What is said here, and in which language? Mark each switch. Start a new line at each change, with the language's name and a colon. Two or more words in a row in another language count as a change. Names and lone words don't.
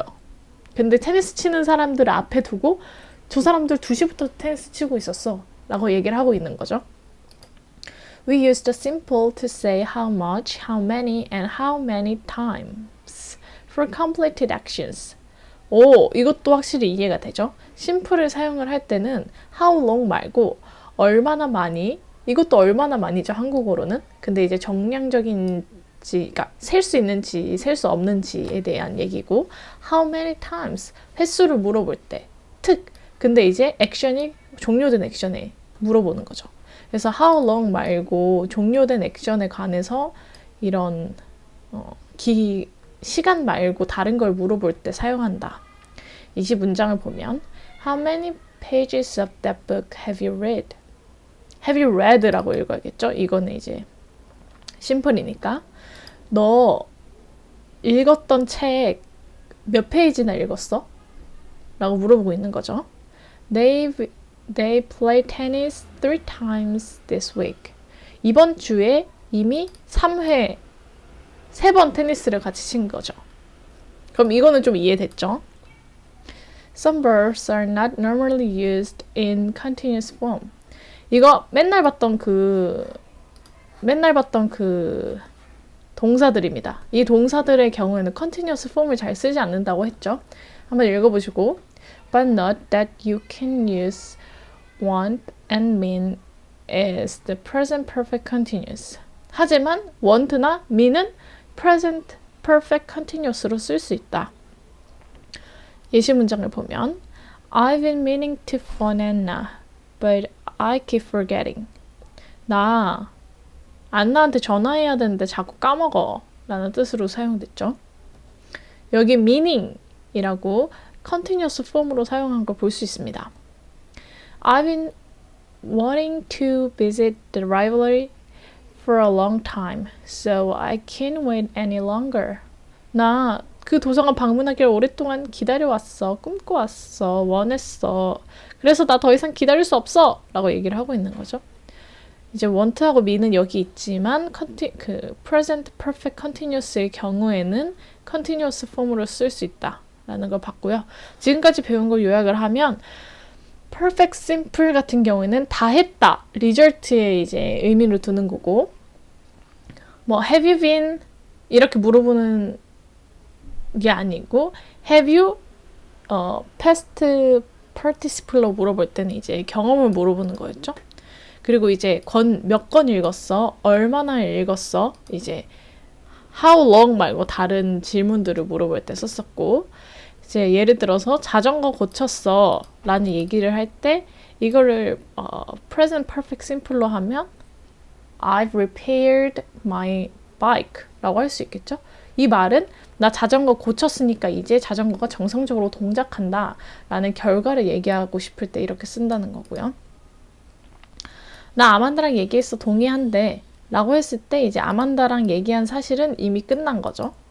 Korean: 근데 테니스 치는 사람들을 앞에 두고 저 사람들 2시부터 테니스 치고 있었어 라고 얘기를 하고 있는 거죠.
English: We use the simple to say how much, how many, and how many times for completed actions.
Korean: 이것도 확실히 이해가 되죠? 심플을 사용을 할 때는
English: how long
Korean: 말고 얼마나 많이, 이것도 얼마나 많이죠, 한국어로는. 근데 이제 정량적인 그러니까 셀 수 있는지 셀 수 없는지에 대한 얘기고
English: how many times
Korean: 횟수를 물어볼 때 근데 이제 액션이 종료된 액션에 물어보는 거죠. 그래서
English: how long
Korean: 말고 종료된 액션에 관해서 이런 시간 말고 다른 걸 물어볼 때 사용한다. 이 문장을 보면
English: How many pages of that book have you read? Have you read?
Korean: 라고 읽어야겠죠? 이거는 이제 심플이니까 너 읽었던 책 몇 페이지나 읽었어? 라고 물어보고 있는 거죠.
English: They play tennis 3 times this week.
Korean: 이번 주에 이미 3번 테니스를 같이 친 거죠. 그럼 이거는 좀 이해됐죠?
English: Some verbs are not normally used in continuous form.
Korean: 이거 맨날 봤던 동사들입니다. 이 동사들의 경우에는
English: continuous form
Korean: 을 잘 쓰지 않는다고 했죠. 한번 읽어보시고
English: But note that you can use want and mean as the present perfect continuous.
Korean: 하지만 want나 mean은
English: present perfect continuous
Korean: 로 쓸 수 있다. 예시 문장을 보면
English: I've been meaning to phone Anna, but I keep forgetting.
Korean: 나 안나한테 전화해야 되는데 자꾸 까먹어 라는 뜻으로 사용됐죠. 여기 meaning이라고
English: continuous form
Korean: 으로 사용한 걸 볼 수 있습니다.
English: I've been wanting to visit the library for a long time, so I can't wait any longer.
Korean: 나 그 도서관 방문하기를 오랫동안 기다려왔어, 꿈꿔왔어, 원했어. 그래서 나 더 이상 기다릴 수 없어! 라고 얘기를 하고 있는 거죠. 이제 want하고 mean은 여기 있지만
English: present perfect continuous
Korean: 의 경우에는
English: continuous form
Korean: 으로 쓸 수 있다 라는 걸 봤고요. 지금까지 배운 걸 요약을 하면
English: perfect simple
Korean: 같은 경우에는 다 했다, result에 이제 의미를 두는 거고
English: have you been
Korean: 이렇게 물어보는 게 아니고
English: have you past participle
Korean: 로 물어볼 때는 이제 경험을 물어보는 거였죠. 그리고 이제 몇 권 읽었어? 얼마나 읽었어? 이제
English: how long
Korean: 말고 다른 질문들을 물어볼 때 썼었고 이제 예를 들어서 자전거 고쳤어 라는 얘기를 할 때 이거를
English: present perfect simple
Korean: 로 하면
English: I've repaired my bike
Korean: 라고 할 수 있겠죠? 이 말은 나 자전거 고쳤으니까 이제 자전거가 정상적으로 동작한다 라는 결과를 얘기하고 싶을 때 이렇게 쓴다는 거고요. 나 아만다랑 얘기했어 동의한대 라고 했을 때 이제 아만다랑 얘기한 사실은 이미 끝난 거죠.